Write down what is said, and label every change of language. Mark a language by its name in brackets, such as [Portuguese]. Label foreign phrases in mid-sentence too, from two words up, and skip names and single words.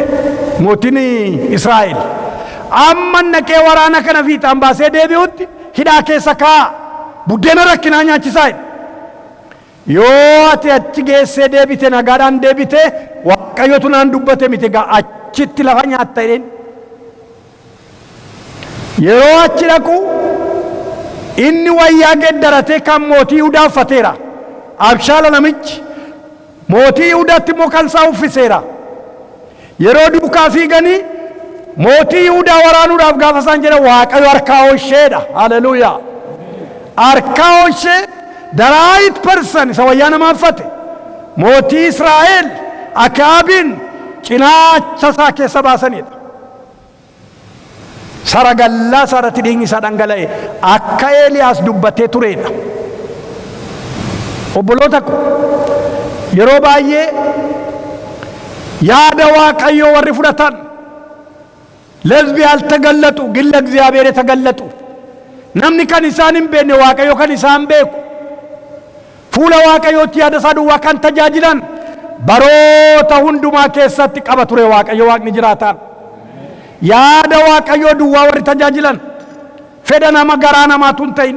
[Oromo] mootiin Israa'el amma naqee waraana kana fiixaan baasee deebi'utti hidhaa keessa kaa buddeena rakkinaa nyaachisaa yoo ati achi geessee deebite nagaadhaan deebite Waaqayyotu naan dubbate miti gaa achitti lafa nyaatta jedheen yeroo achi dhaqu inni wayyaa geddaratee kan mootii Yihuudaa uffateera. Abshaala namichi mootii Yihuudaatti immoo kan isaa uffiseera. Yeroo duukaa fiiganii mootii Yihuudaa waraanuudhaaf gaafa isaan jedhan Waaqayyo harkaa hoosheedha. Haleluuyaa. Harkaa hoshee [English] the right person [Oromo] isa wayyaa namaa uffate mootii Israa'el Akaabin cinaacha isaa keessa baasanidha. Saragallaa isaarratti dhiigni isaa dhangala'e akka Eeliyaas dubbatee turedha. Obboloota ko yeroo baay'ee yaada Waaqayyoo warri fudhatan [Amharic] ለሕዝብ ያልተገለጡ ግን ለእግዚአብሔር የተገለጡ [Oromo] namni kan isaan hin beekne Waaqayyo kan isaan beeku fuula Waaqayyootti yaada isaa duwwaa kan tajaajilan baroota hundumaa keessatti qaba ture Waaqayyo Waaqni jiraataan. Yaada Waaqayyoo duwwaa warri tajaajilan fedha nama garaa namaatu hin ta'in.